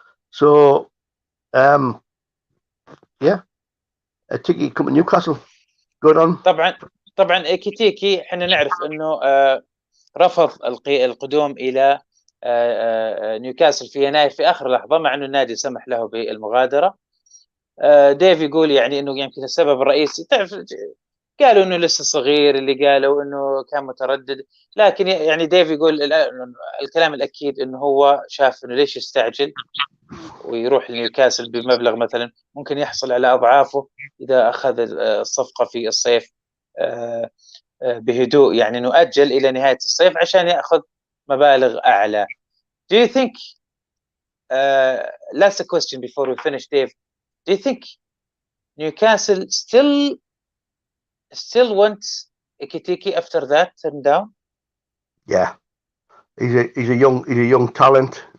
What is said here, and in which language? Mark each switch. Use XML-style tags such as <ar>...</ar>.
<en>So I think he come to Newcastle. Good on.</en> <ar>طبعا إيكيتيكي احنا نعرف انه رفض القدوم الى نيوكاسل في يناير في اخر لحظه، مع انه النادي سمح له بالمغادره. ديف يقول يعني انه يمكن السبب الرئيسي، تعرف، قالوا انه لسه صغير، اللي قالوا انه كان متردد، لكن يعني ديف يقول الكلام الاكيد انه هو شاف انه ليش يستعجل، ويروح لنيوكاسل بمبلغ مثلا ممكن يحصل على أضعافه إذا أخذ الصفقة في الصيف بهدوء، يعني نؤجل إلى نهاية الصيف عشان يأخذ مبالغ أعلى.</ar> <en>Do you think last question before we finish, Dave, do you think Newcastle still wants Ekitike after that turn down? Yeah, he's a young talent.</en>